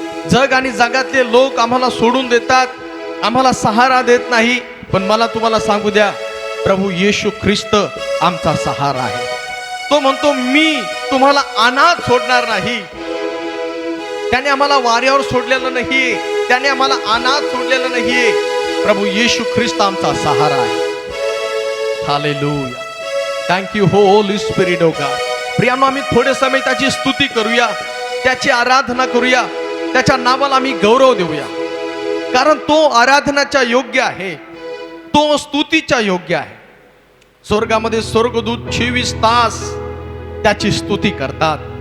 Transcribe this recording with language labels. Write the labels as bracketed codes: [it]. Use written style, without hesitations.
[mr] जग आणि जगातले लोक आम्हाला सोडून देतात, आम्हाला सहारा देत नाही, पण मला तुम्हाला सांगू द्या, प्रभू येशू ख्रिस्त आमचा सहारा आहे. तो म्हणतो, मी तुम्हाला अनाथ सोडणार नाही. त्याने आम्हाला वाऱ्यावर सोडलेलं नाही, त्याने आम्हाला अनाथ सोडलेलं नाहीये. प्रभू येशू ख्रिस्त आमचा सहारा आहे. Hallelujah. [en] Thank you holy spirit of God. [mr] प्रियांनो, आम्ही थोडे समय त्याची स्तुती करूया, त्याची आराधना करूया, त्याच्या नावाला आम्ही गौरव देऊया, कारण तो आराधनाच्या योग्य आहे, तो स्तुतीच्या योग्य आहे. स्वर्गामध्ये स्वर्गदूत 24 तास त्याची स्तुती करतात.